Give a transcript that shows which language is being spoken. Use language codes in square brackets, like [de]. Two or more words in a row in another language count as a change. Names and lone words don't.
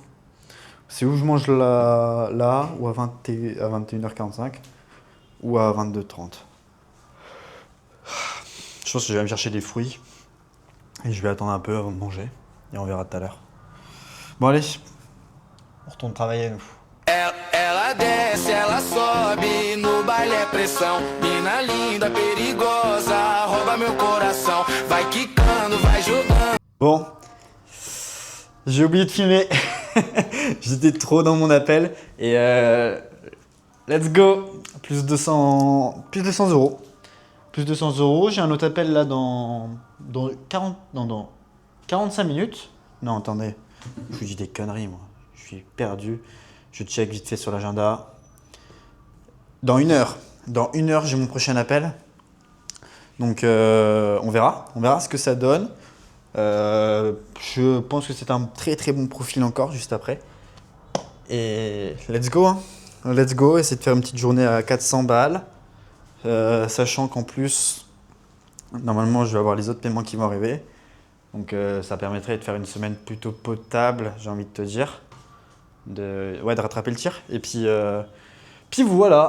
[fr] C'est où je mange là ou à 21h45 ou à 22h30. Je pense que je vais me chercher des fruits et je vais attendre un peu avant de manger et on verra tout à l'heure. Bon allez, on retourne travailler nous. [pt] Ela desce, ela sobe, no baile é pressão. Mina linda, perigosa, rouba meu coração. Vai quicando, vai jogando. [fr] Bon, j'ai oublié de filmer. J'étais trop dans mon appel et [en] let's go. [fr] Plus 200 euros. Plus 200 euros. J'ai un autre appel là dans 45 minutes. Non, attendez. Je vous dis des conneries, moi. Je suis perdu. Je check vite fait sur l'agenda. Dans 1 heure. Dans 1 heure, j'ai mon prochain appel. Donc, on verra. On verra ce que ça donne. Je pense que c'est un très très bon profil encore juste après. Et [en] let's go, [fr] hein. [en] Let's go, [fr] essayer de faire une petite journée à 400 balles. Sachant qu'en plus, normalement, je vais avoir les autres paiements qui vont arriver. Donc, ça permettrait de faire une semaine plutôt potable, j'ai envie de te dire. De rattraper le tir. Et puis voilà.